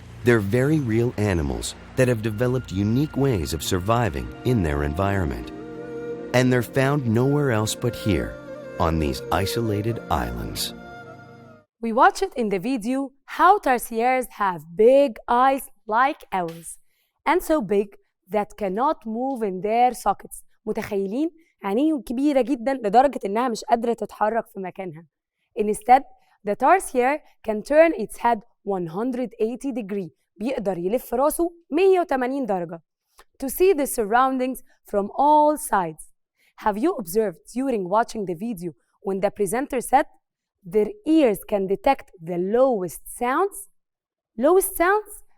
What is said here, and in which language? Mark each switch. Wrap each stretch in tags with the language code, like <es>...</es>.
<en>They're very real animals that have developed unique ways of surviving in their environment. And they're found nowhere else but here, on these isolated islands. We watched it in the video how tarsiers have big eyes like owls and so big that cannot move in their sockets.</en> <ar>متخيلين عينيهم كبيرة جدا لدرجة إنها مش قادرة تتحرك في مكانها.</ar> <en>Instead, the tarsier can turn its head 180 degree.</en> <ar>بيقدر يلف راسه 180 درجة</ar> <en>to see the surroundings from all sides. Have you observed during watching the video when the presenter said their ears can detect the lowest sounds? Lowest sounds?</en>